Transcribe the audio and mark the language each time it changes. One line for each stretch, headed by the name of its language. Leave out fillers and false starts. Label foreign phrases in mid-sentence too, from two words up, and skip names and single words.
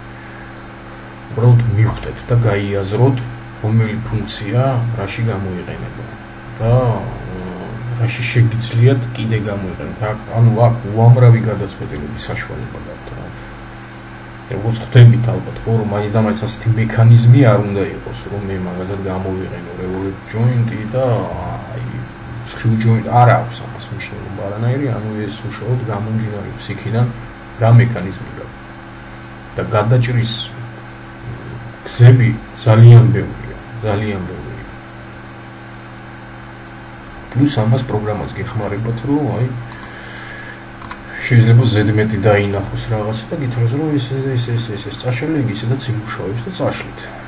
Georgian: უბრალოდ მივხვდეთ და გაიაზროთ, რომელი ფუნქცია რაში გამოიყენება და რაში შეგიძლიათ კიდე გამოიყენოთ. ანუ აქ უამრავი გადაწყვეტილების საშუალება გაქვთ. როგორც ხვდებით ალბათ, ხო, რომ მაინც და მაინც ასეთი მექანიზმი არ უნდა იყოს, რომ მე მაგალითად გამოვიყენო
English: revolve joint-ი
Georgian: და აი
English: screw joint
Georgian: არ აქვს ამას მნიშვნელობა არანაირი, ანუ ეს უშუალოდ გამომდინარეობს იქიდან რა მექანიზმი გაქვს. და გადაჭრის გზები ძალიან ბევრია, ძალიან ბევრია. პლუს ამას პროგრამას გეხმარებათ, რომ აი შეიძლება ზედმეტი დაინახოს რაღაცა და გითხრას რომ ეს წაშალი ისედაც იმუშავებს და წაშლით.